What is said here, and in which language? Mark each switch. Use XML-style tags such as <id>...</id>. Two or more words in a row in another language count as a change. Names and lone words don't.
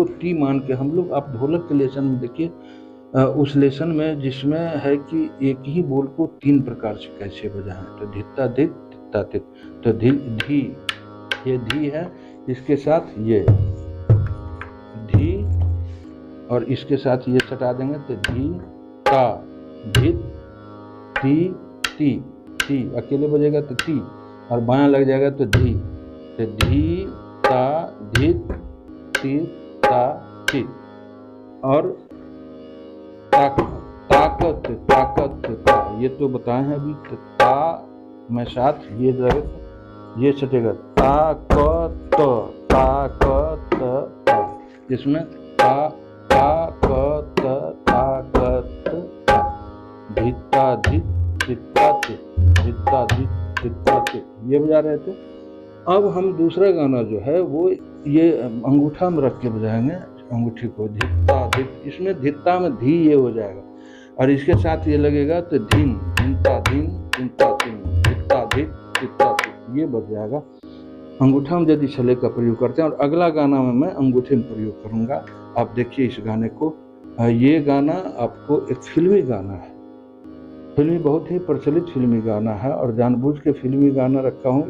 <hi>टी मान के हम लोग, आप ढोलक के लेसन में देखिए, उस लेसन में जिसमें है कि एक ही बोल को 3 प्रकार से कैसे बजाएं, तो धित्ता धित, तित्ता तित, तो धी, ये धी है, इसके साथ ये धी, और इसके साथ ये सटा देंगे, तो धी ता धित, ती ती, ती अकेले बजेगा तो ती, और बायां लग जाएगा तो धी, तो धी ता धित, ती ता ती, और ताकत ताकत ता, ये तो बताए हैं अभी। तो ता में साथ ये सटेगा, ताकत ताकत ता, इसमें ता ताकत ताकत ता, धित्ता धित, तित्ता तित, धित्ता धित, तित्ता तित, ये बजा रहे थे। अब हम दूसरा गाना जो है वो ये अंगूठा में रख के बजाएंगे, अंगूठी को धित्ता धित, इसमें धित्ता में धी ये हो जाएगा, और इसके साथ ये लगेगा तो धीन, धिनता धीन, धिनता धीन, धित्ता धित, तित्ता तित, ये बज जाएगा। अंगूठा में यदि छल्ले का प्रयोग करते हैं, और अगला गाना में मैं अंगूठे में प्रयोग करूँगा। आप देखिए इस गाने को। ये गाना आपको एक फिल्मी गाना है, फिल्मी बहुत ही प्रचलित फिल्मी गाना है, और जानबूझ के फिल्मी गाना रखा हूँ।</hi>